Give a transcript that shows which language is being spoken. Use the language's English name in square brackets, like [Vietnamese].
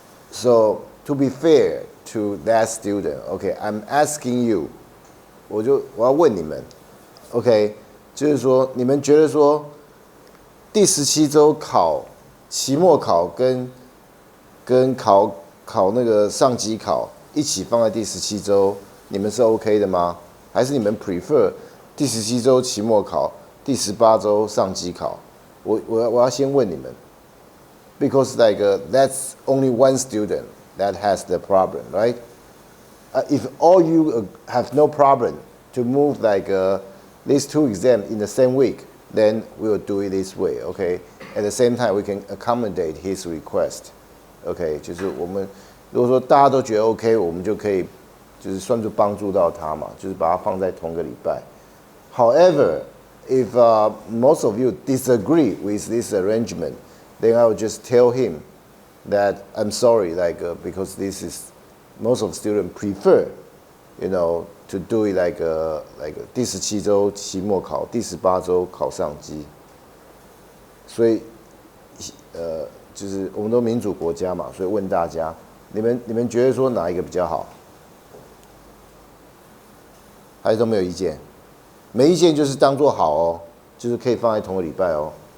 [English] So to be fair to that student, okay, I'm asking you， [Chinese] 我要问你们 ，OK， 就是说你们觉得说第17周考期末考跟考那个上机考一起放在第17周，你们是 OK 的吗？还是你们 [English] prefer [Chinese] 第17周期末考，第18周上机考？我要先问你们。 [English] Because like that's only one student that has the problem, right? If all you have no problem to move like these two exams in the same week, then we will do it this way, okay? At the same time, we can accommodate his request, okay? [Chinese] 就是我们如果说大家都觉得 OK， 我们就可以就是算作帮助到他嘛，就是把它放在同个礼拜。 [English] However, if most of you disagree with this arrangement, then I would just tell him that I'm sorry, like because this is most of the students prefer, you know, to do it like [Chinese] 第17周期末考，第18周考上机。所以就是我们都民主国家嘛，所以问大家，你们觉得说哪一个比较好？还是都没有意见？没意见就是当做好哦，就是可以放在同个礼拜哦。